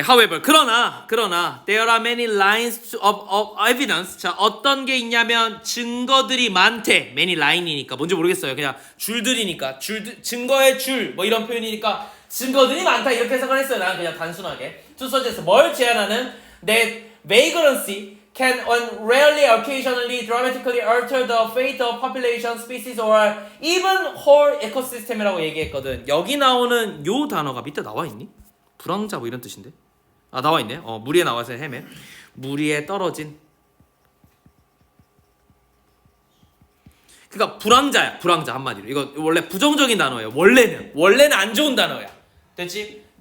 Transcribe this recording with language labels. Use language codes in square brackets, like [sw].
[en] However, [ko] 그러나 [en] there are many lines of evidence. [ko] 자, 어떤 게 있냐면 증거들이 많대. many line이니까 뭔지 모르겠어요. 그냥 줄들이니까 증거의 줄 뭐 이런 표현이니까 증거들이 많다 이렇게 해석을 했어요. 나는 그냥 단순하게 [en] to suggest [ko] 뭘 제안하는 [en] that vagrancy can rarely occasionally dramatically alter the fate of population, species, or even whole ecosystem [ko] 이라고 얘기했거든. 여기 나오는 요 단어가 밑에 나와 있니? 불황자 뭐 이런 뜻인데? 아, 나와 있네. 물 위에 나와서 헤매. 물 위에 떨어진. 그러니까 불황자야. 불황자 한마디로. 이거 원래 부정적인 단어예요. 원래는 안 좋은 단어야. 됐지?